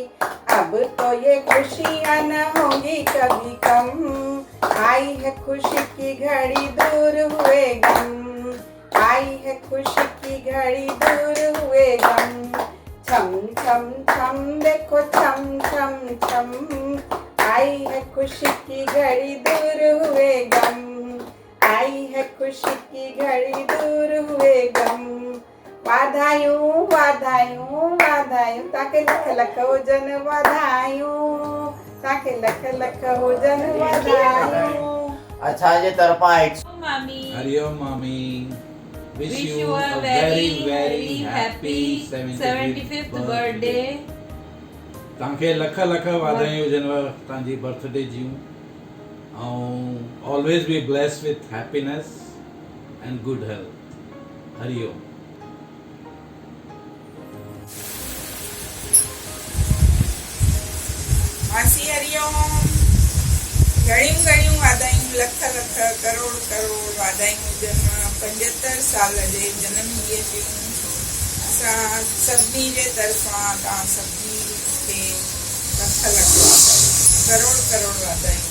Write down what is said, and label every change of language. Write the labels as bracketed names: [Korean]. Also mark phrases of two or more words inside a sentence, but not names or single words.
[Hindi] अब तो ये खुशियाँ न होंगी कभी कम, आई है खुशी की घड़ी दूर हुए गम, आई है खुशी की घड़ी दूर हुए गम। छम छम छम देखो छम छम छम, आई है खुशी की घड़ी दूर हुए गम, आई है खुशी की घड़ी दूर हुए गम। [Sindhi] वाधायूं वाधायूं वाधायूं ताके लख लख हुजन वाधायूं, ताके लख लख हुजन वाधायूं। असांजे तरफ़ां हरिओम मामी। [English] Wish you a very happy 75th birthday. [Sindhi] तव्हांखे लख लख वाधायूं हुजनव तव्हांजी बर्थडे जूं, ऐं [English] always be blessed with happiness and good health. [Sindhi] हरिओम। मासी हरिओम। घणियूं घणियूं वाधायूं, लख लख करोड़ करोड़ वाधायूं हुजनि। 75 साल जे जनम ॾींहं जूं असां सभिनी जे तरफ़ां तव्हां सभिनी खे लख लख वाधायूं, करोड़ करोड़ वाधायूं।